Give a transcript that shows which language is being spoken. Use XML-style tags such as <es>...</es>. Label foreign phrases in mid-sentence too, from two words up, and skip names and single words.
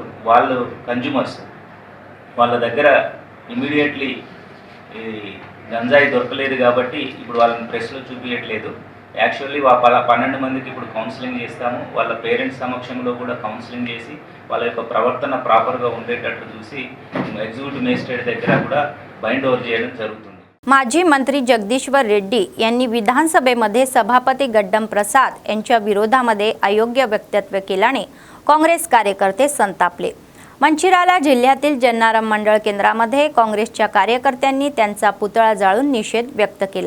<te>వాళ్ళు కన్జ్యూమర్స్, వాళ్ళ దగ్గర ఇమీడియట్లీ ఈ గంజాయి దొరకలేదు కాబట్టి ఇప్పుడు వాళ్ళని ప్రెస్లో చూపించట్లేదు। యాక్చువల్లీ 12 మందికి ఇప్పుడు కౌన్సిలింగ్ చేస్తాము, వాళ్ళ పేరెంట్స్ సమక్షంలో కూడా కౌన్సిలింగ్ చేసి వాళ్ళ యొక్క ప్రవర్తన ప్రాపర్గా ఉండేటట్టు చూసి</te> <en>executive magistrate</en> <te>దగ్గర కూడా</te> <en>bind over</en> <te>చేయడం జరుగుతుంది।</te> <mr>माजी मंत्री जगदीश्वर रेड्डी यांनी विधानसभेमध्ये सभापती गड्डम प्रसाद यांच्या विरोधामध्ये अयोग्य वक्तव्य केल्याने काँग्रेस कार्यकर्ते संतापले। मंचिराला जिल्ह्यातील जन्नाराम मंडळ केंद्रामध्ये काँग्रेसच्या कार्यकर्त्यांनी त्यांचा पुतळा जाळून निषेध व्यक्त केला।</mr>